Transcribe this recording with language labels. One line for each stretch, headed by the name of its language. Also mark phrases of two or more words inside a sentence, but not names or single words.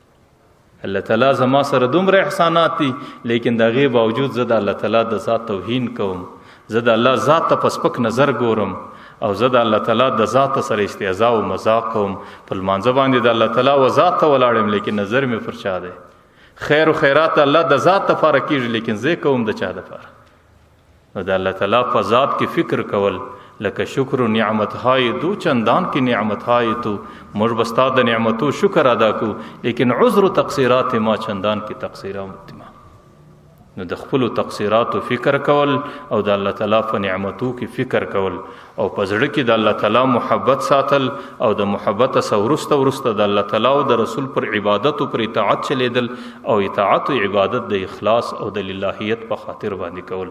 Pashto: الله تعالی زما سره دومره احسانات دي، لیکن د هغې باوجود زه د الله تعالی د ذات توهین کوم، زه د الله ذات ته په سپک نظر ګورم او زه د الله تعالی د ذات سره استهزاء او مذاق کوم. په لمانځه باندې د الله تعالی و ذات ته ولاړم، لیکن نظر مې پر چا دی. خیر و خیرات الله د ذات لپاره کېږي، لیکن زه کوم د چا لپاره. نو د الله تعالی په ذات کې فکر کول لکه
Persian: شکر و نعمت های دو چندان کی نعمت های تو
Pashto: موږ به ستا د نعمتو شکر ادا کو، لیکن
Persian: عذر و تقصیرات ما چندان کی تقصیرات ما.
Pashto: نو د خپلو تقصیراتو فکر کول او د الله تعالی په نعمتو کې فکر کول او په زړه کې د الله تعالی محبت ساتل او د محبت سره وروسته د الله تعالی او د رسول پر عبادت او پر اطاعت چلیدل او اطاعت او عبادت د اخلاص او د للهیت په خاطر باندې کول.